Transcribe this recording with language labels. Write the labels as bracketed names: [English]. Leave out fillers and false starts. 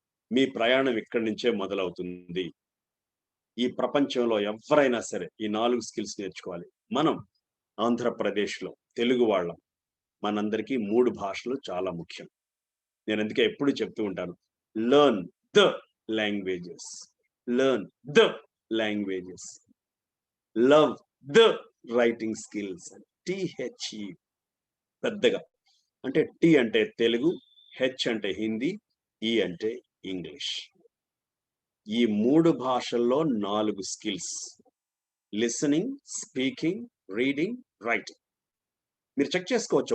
[Telugu] మీ ప్రయాణం ఇక్కడి నుంచే మొదలవుతుంది. ఈ ప్రపంచంలో ఎవరైనా సరే ఈ 4 స్కిల్స్ నేర్చుకోవాలి. మనం ఆంధ్రప్రదేశ్‌లో తెలుగు వాళ్ళం. మనందరికీ 3 భాషలు చాలా ముఖ్యం. నేను అందుకే ఎప్పుడు చెప్తూ ఉంటాను. [English] Learn the languages, learn the languages, love the writing skills. [Telugu] THE పెద్దగా, అంటే టి అంటే తెలుగు, హెచ్ అంటే హిందీ, ఈ అంటే ఇంగ్లీష్. ఈ 3 భాషల్లో 4 skills: listening, speaking, reading, writing. మీరు చెక్ చేసుకోవచ్చు.